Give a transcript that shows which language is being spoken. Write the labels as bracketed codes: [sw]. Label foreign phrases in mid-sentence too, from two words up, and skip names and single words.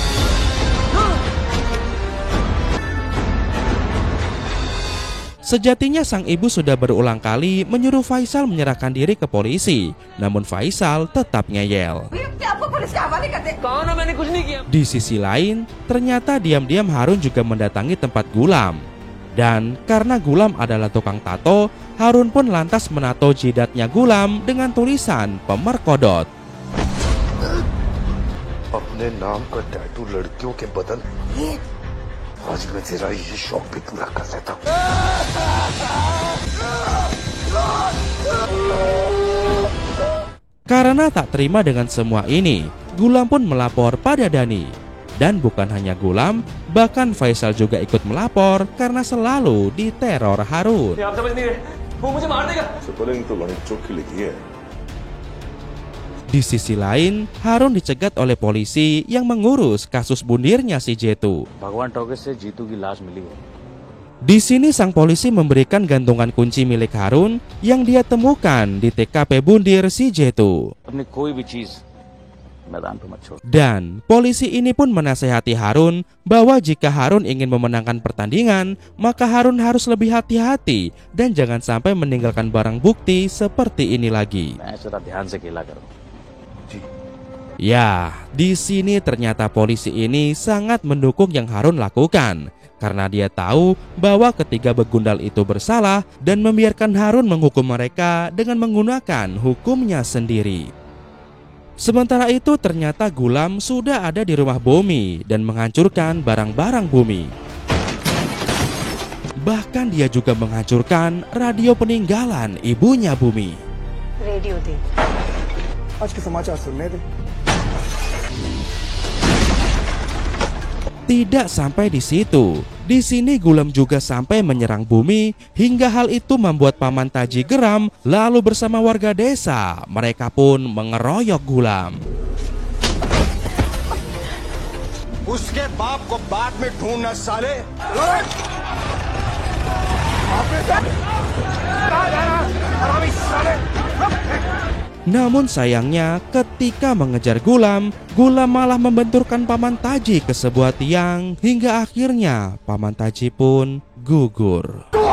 [id] Sejatinya sang ibu sudah berulang kali menyuruh Faisal menyerahkan diri ke polisi, namun Faisal tetap ngeyel. Di sisi lain, ternyata diam-diam Harun juga mendatangi tempat Gulam. Dan karena Gulam adalah tukang tato, Harun pun lantas menato jidatnya Gulam dengan tulisan pemerkodot. [hi] अपने नाम का टैटू लड़कियों के बदन आज मैं तेरा ये शौक भी पूरा कर देता हूँ। [id] Karena tak terima dengan semua ini, Gulam pun melapor pada Dani. Dan bukan hanya Gulam, bahkan Faisal juga ikut melapor karena selalu diteror Harun. Di sisi lain, Harun dicegat oleh polisi yang mengurus kasus bundirnya si Jetu. Di sini sang polisi memberikan gantungan kunci milik Harun yang dia temukan di TKP Bundir Sijetu. [hi] अपनी कोई भी चीज मैदान पे मत छोड़। [id] Dan polisi ini pun menasehati Harun bahwa jika Harun ingin memenangkan pertandingan, maka Harun harus lebih hati-hati dan jangan sampai meninggalkan barang bukti seperti ini lagi. [hi] मैं जरा ध्यान से खेला करूं। [id] Ya, di sini ternyata polisi ini sangat mendukung yang Harun lakukan. Karena dia tahu bahwa ketiga begundal itu bersalah dan membiarkan Harun menghukum mereka dengan menggunakan hukumnya sendiri. Sementara itu ternyata Gulam sudah ada di rumah Bumi dan menghancurkan barang-barang Bumi. Bahkan dia juga menghancurkan radio peninggalan ibunya Bumi. [hi] रेडियो दे आज के समाचार सुनने दे। [id] Tidak sampai di situ. Di sini Gulam juga sampai menyerang Bumi hingga hal itu membuat Paman Taji geram. Lalu bersama warga desa, mereka pun mengeroyok Gulam. [hi] उसके बाप को बाद में ढूंढना साले। [id] Namun sayangnya ketika mengejar Gulam, Gulam malah membenturkan Paman Taji ke sebuah tiang hingga akhirnya Paman Taji pun gugur.